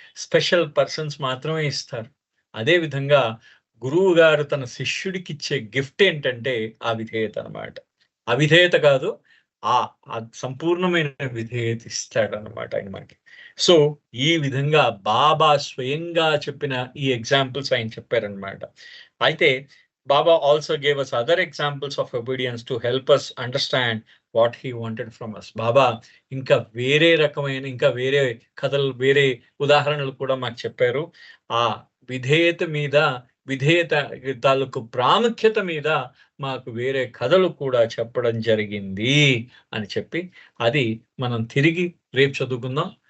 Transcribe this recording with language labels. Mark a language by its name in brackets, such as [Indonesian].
[Telugu] Special persons మాత్రమే ఇస్తారు. అదే విధంగా గురువు గారు తన శిష్యుడికి ఇచ్చే గిఫ్ట్ ఏంటంటే ఆ విధేయత అన్నమాట. అవిధేయత కాదు, ఆ సంపూర్ణమైన విధేయత ఇస్తాడన్నమాట ఆయన మనకి. సో ఈ విధంగా బాబా స్వయంగా చెప్పిన ఈ ఎగ్జాంపుల్స్ ఆయన చెప్పారనమాట. [English] అయితే Baba also gave us other examples of obedience to help us understand what he wanted from us. [Telugu] Baba ఇంకా వేరే రకమైన, ఇంకా వేరే కథలు, వేరే ఉదాహరణలు కూడా మాకు చెప్పారు. ఆ విధేయత తాలూకు ప్రాముఖ్యత మీద మాకు వేరే కథలు కూడా చెప్పడం జరిగింది అని చెప్పి, అది మనం తిరిగి రేపు చదువుకుందాం.